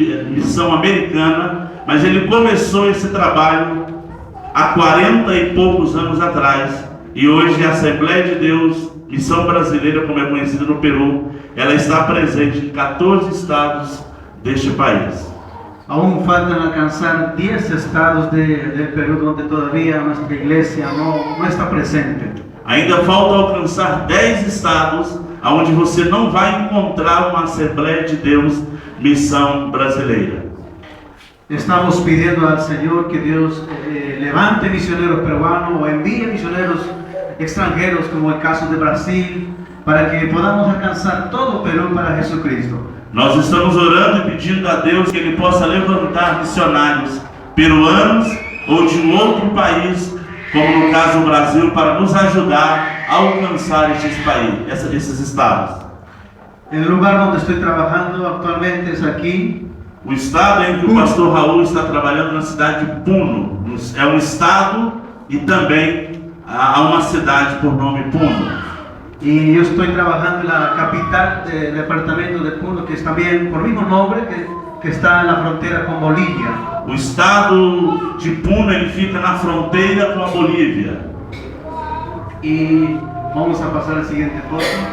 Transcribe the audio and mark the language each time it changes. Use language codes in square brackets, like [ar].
[pt] missão americana, mas ele começou esse trabalho há 40 e poucos anos atrás, e hoje a Assembleia de Deus, Missão Brasileira, como é conhecida no Peru, ela está presente em 14 estados deste país. [es] Aún faltan alcanzar 10 estados del Perú donde todavía nuestra iglesia no está presente. [pt] Ainda falta alcançar 10 estados onde você não vai encontrar uma Assembleia de Deus Missão Brasileira. [es] Estamos pidiendo al Señor que Dios levante misioneros peruanos o envíe misioneros extranjeros, como el caso de Brasil, para que podamos alcanzar todo Perú para Jesucristo. [pt] Nós estamos orando e pedindo a Deus que Ele possa levantar missionários peruanos ou de um outro país, como no caso o Brasil, para nos ajudar a alcançar esses estados. [es] El lugar donde estoy trabajando actualmente es aquí. [pt] O estado em que o pastor Raul está trabalhando, na cidade de Puno, é um estado e também há uma cidade por nome Puno. [es] Y yo estoy trabajando en la capital del departamento de Puno, que es también por el mismo nombre, que está en la frontera con Bolivia. [pt] O estado de Puno, ele fica na fronteira com a Bolívia. [es] Y vamos a pasar al siguiente foto.